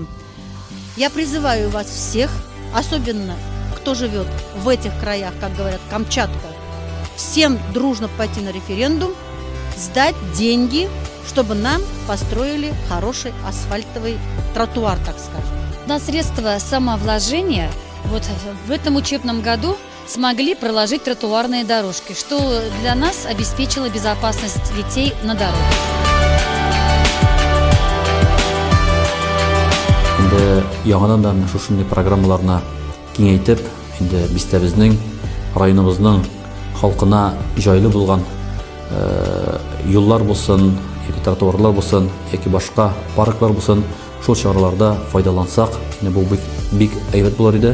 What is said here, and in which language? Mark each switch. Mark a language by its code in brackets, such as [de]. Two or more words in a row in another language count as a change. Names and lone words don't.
[ru] Я призываю вас всех, особенно кто живет в этих краях, как говорят, Камчатка, всем дружно пойти на референдум, сдать деньги, чтобы нам построили хороший асфальтовый тротуар, так скажем. На средства самовложения вот в этом учебном году смогли проложить тротуарные дорожки, что для нас обеспечило безопасность детей на дороге. [tt] Инде яңадан шушындай программаларны киңәйтеп, инде бистәбезнең, районыбызның халкына җайлы булган юллар булсын, яки тротуарлар булсын, яки башка парклар булсын, шул чараларда файдалансак, инде бу бик әйбәт булыр иде.